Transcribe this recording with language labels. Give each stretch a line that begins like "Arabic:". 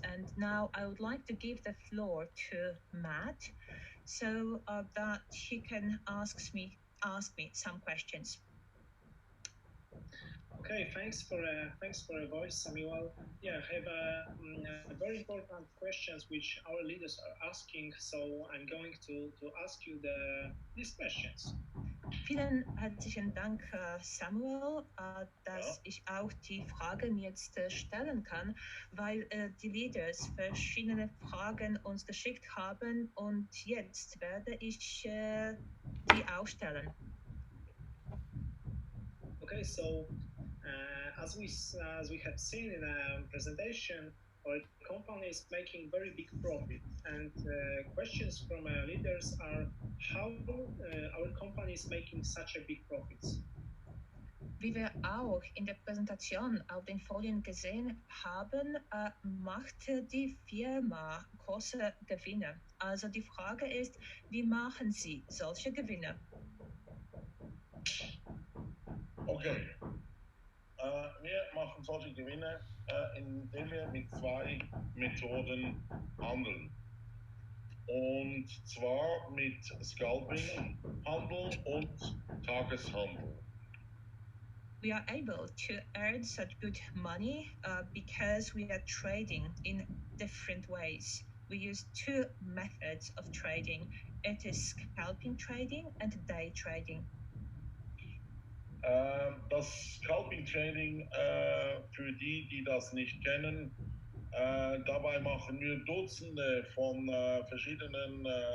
English: And now I would like to give the floor to Matt so that he can ask me some questions. Okay, thanks for your voice, Samuel. Yeah, I have very important questions which our leaders are asking, so I'm going to ask you these questions.
German: Vielen herzlichen Dank, Samuel, dass ich auch die Fragen jetzt stellen kann, weil die Leaders verschiedene Fragen uns geschickt haben und jetzt werde ich die auch stellen.
English: Okay, so as we have seen in a presentation, our company is making very big profit, and questions from our leaders are how our company is making such a big profits.
German: Wie wir auch in der Präsentation auf den Folien gesehen haben, macht die Firma große Gewinne. Also die Frage ist, wie machen Sie solche Gewinne? Okay. Wir machen solche Gewinne, indem wir mit 2 Methoden handeln. Und zwar mit Scalping-Handel und Tageshandel.
English: We are able to earn such good money because we are trading in different ways. We use 2 methods of trading. It is scalping trading and day trading.
German: Das Scalping Trading, für die das nicht kennen, dabei machen wir Dutzende von verschiedenen